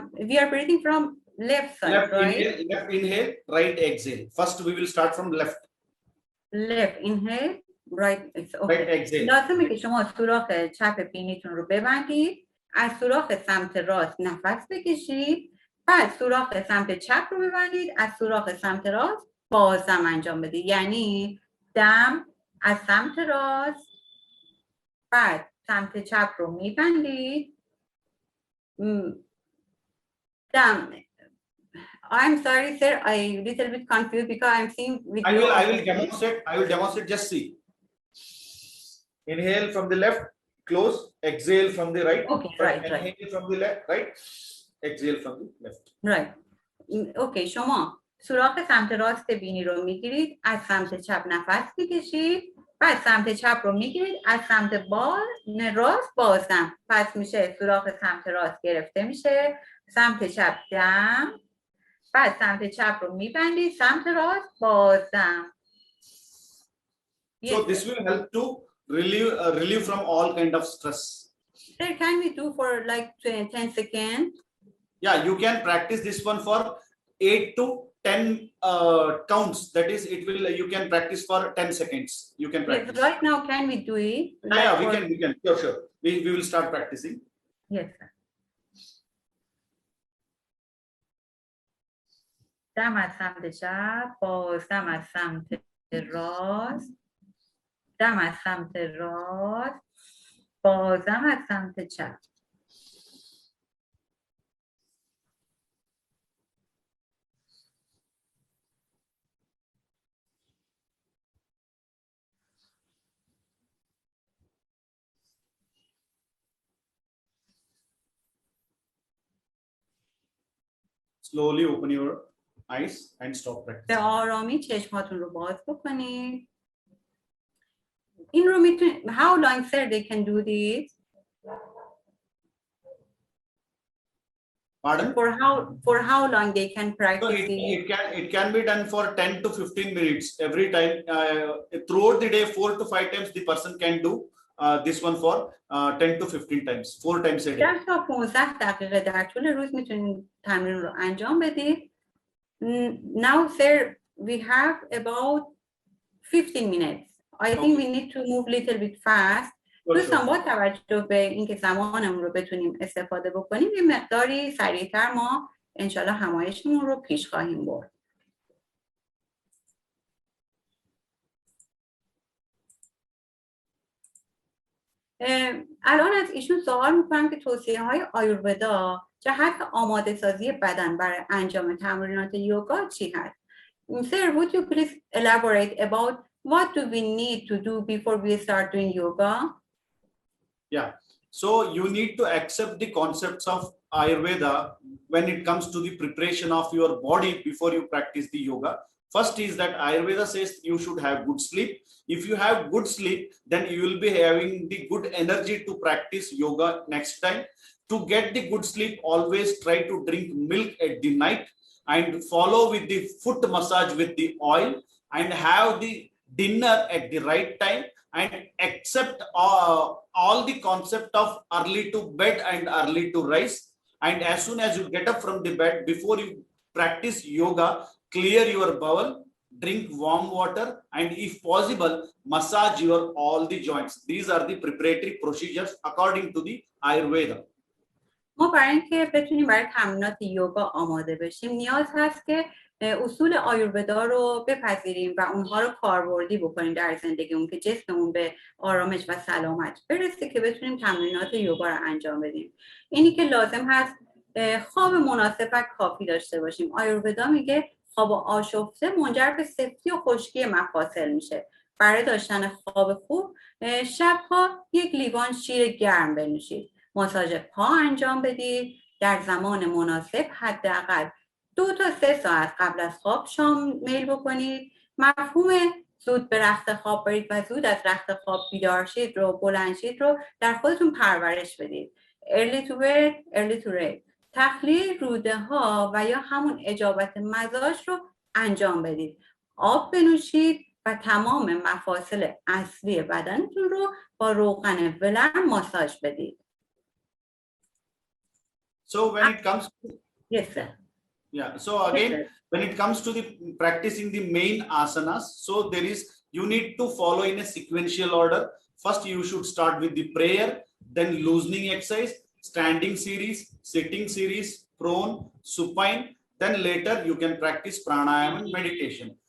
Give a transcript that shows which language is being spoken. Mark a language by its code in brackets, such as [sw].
[en] We are breathing from left side, right? Left inhale, right exhale. First we will start from left. Left inhale, right exhale. Right exhale. [fa] لازمه که شما سوراخ چپ بینیتون رو ببندید، از سوراخ سمت راست نفس بکشید، بعد سوراخ سمت چپ رو ببندید، از سوراخ سمت راست بازدم انجام بدید. یعنی دم از سمت راست، بعد سمت چپ رو میبندید. دم. [en] I'm sorry, sir. I little bit confused because I'm seeing. I will demonstrate. I will demonstrate. Just see. Inhale from the left, close. Exhale from the right. Okay, right. Inhale from the left, right. Exhale from the left. Right. Okay. [fa] شما سوراخ سمت راست بینی رو میگیرید، از سمت چپ نفس میکشید، بعد سمت چپ رو میگیرید، از سمت راست بازدم. پس میشه سوراخ سمت راست گرفته میشه، سمت چپ دم، بعد سمت چپ رو میبندید، سمت راست بازدم. [en] So this will help to relieve from all kind of stress. Sir, can we do for like 10 seconds? Yeah, you can practice this one for 8 to 10 counts. That is, you can practice for 10 seconds. You can practice. Yes, right now, can we do it? Yeah, we can. Sure. We will start practicing. Yes, sir. [fa] دم از سمت چپ، بازدم از سمت راست، دم از سمت راست، بازدم از سمت چپ. [en] Slowly open your eyes and stop practicing. [fa] به آرامی چشماتون رو باز بکنید. این رو میتونید [en] how long sir they can do this? Pardon? For how long they can practice it can be done for 10 to 15 minutes every time. Throughout the day, 4 to 5 times the person can do this one for 10 to 15 times, 4 times a day. [fa] 10 تا 15 دقیقه در طول روز میتونید تمرین رو انجام بدید. [en] Now sir, we have about 15 minutes. I think we need to move little bit fast. [fa] دوستان با توجه به اینکه زمانمون رو بتونیم استفاده بکنیم یه مقداری سریعتر ما انشالله همایشمون رو پیش خواهیم برد. الان از ایشون سوال میکنم که توصیه های آیورودا جهت آماده سازی بدن برای انجام تمرینات یوگا چی هست؟ [en] Sir, would you please elaborate about what do we need to do before we start doing yoga? Yeah, so you need to accept the concepts of Ayurveda when it comes to the preparation of your body before you practice the yoga. First is that Ayurveda says you should have good sleep. If you have good sleep, then you will be having the good energy to practice yoga next time. To get the good sleep, always try to drink milk at the night and follow with the foot massage with the oil and have the dinner at the right time and accept all the concept of early to bed and early to rise. And as soon as you get up from the bed, before you practice yoga, clear your bowel, drink warm water, and if possible, massage your all the joints. These are the preparatory procedures according to the Ayurveda. [fa] ما برای اینکه بتونیم برای تمرینات یوگا آماده بشیم نیاز هست که اصول آیورودا رو بپذیریم و اونها رو کاربردی بکنیم در زندگیمون که جسممون به آرامش و سلامت برسه که بتونیم تمرینات یوگا رو انجام بدیم. اینی که لازم هست خواب مناسب و کافی داشته باشیم. آیورودا میگه خواب آشفته منجر به سفتی و خشکی مفاصل میشه. برای داشتن خواب خوب شبها یک لیوان شیر گرم بنوشید. ماساژ پا انجام بدید. در زمان مناسب حداقل 2 تا 3 ساعت قبل از خواب شام میل بکنید. مفهوم زود به رخت خواب برید و زود از رخت خواب بیدار شید رو بلند شید رو در خودتون پرورش بدید. [en] early to bed, early to rest. [fa] تخلیه روده ها و یا همون اجابت مزاج رو انجام بدید. آب بنوشید و تمام مفاصل اصلی بدنتون رو با روغن ولرم ماساژ بدید. [en] So when it comes to, yes sir. Yeah, so again, when it comes to the practicing the main asanas, so there is, you need to follow in a sequential order. First, you should start with the prayer, then loosening exercise, standing series, sitting series, prone, supine, then later you can practice pranayama and meditation.